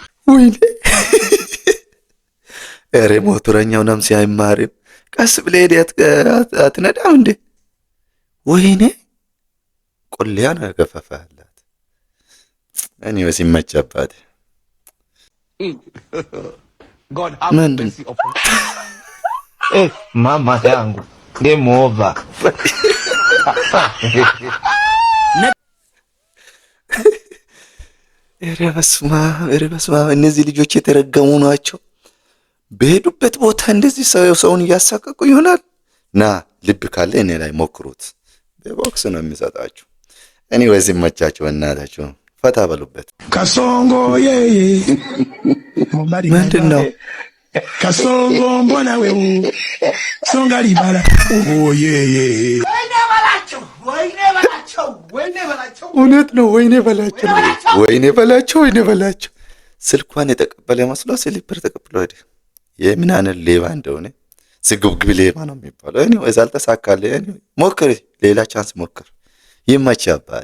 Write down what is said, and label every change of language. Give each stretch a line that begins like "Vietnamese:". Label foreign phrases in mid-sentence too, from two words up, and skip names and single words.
Amharic: ወይኔ ኧረ ሞተረኛው ነፍሴ አይማርም። ቀስ ብለህ ሄደህ አትነዳም እንዴ? ወይኔ ቆልያ ነው ያገፋፋላት። እኔ ወሲመች አባቴ
English: God have mercy upon
Swahili: mama yangu
English: game over.
Amharic: ኧረ በስመ አብ እነዚህ ልጆች የተረገሙ ናቸው። በሄዱበት ቦታ እንደዚህ ሰውን እያሳቀቁ ይሆናል። ና ልብ ካለ እኔ ላይ ሞክሩት። በቦክስ ነው የሚሰጣችሁ። እኔ ወዚህ መቻችሁ እናታችሁ ፈታ በሉበት።
Swahili: Kasongo yeye.
Amharic: ምንድን ነው
Swahili: Kasongo mbona wewe. Songa libala. Oh yeye.
Amharic: እውነት ነው። ወይኔ በላቸው። ስልኳን የተቀበለ መስሎ ስሊፐር ተቀብሎ ሄደ። የምናን ሌባ እንደሆነ ስግብግብ ሌባ ነው የሚባለው። እኔ ወይስ አልተሳካለ። እኔ ሞክር፣ ሌላ ቻንስ ሞክር። ይመች አባቴ።